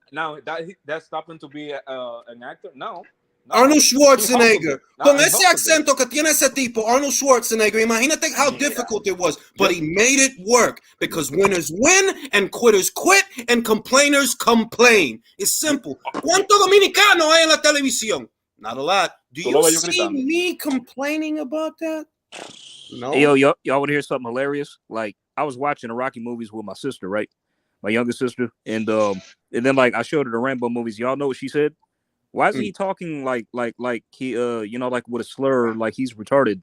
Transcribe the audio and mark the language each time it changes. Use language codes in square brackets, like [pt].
[en] Now, that stopped him to be an actor? No. [es] Arnold Schwarzenegger. Con ese acento que tiene ese tipo, Arnold Schwarzenegger, imagínate [en] how difficult it was. But he made it work because winners win and quitters quit and complainers complain. It's simple. [es] ¿Cuánto dominicano hay en la televisión? [en] Not a lot. Do you see me complaining about that? No. Hey, y'all want to hear something hilarious? Like, I was watching the Rocky movies with my sister, right? My younger sister. And then, like, I showed her the Rambo movies. Y'all know what she said? Why is he talking like he like with a slur, like he's retarded?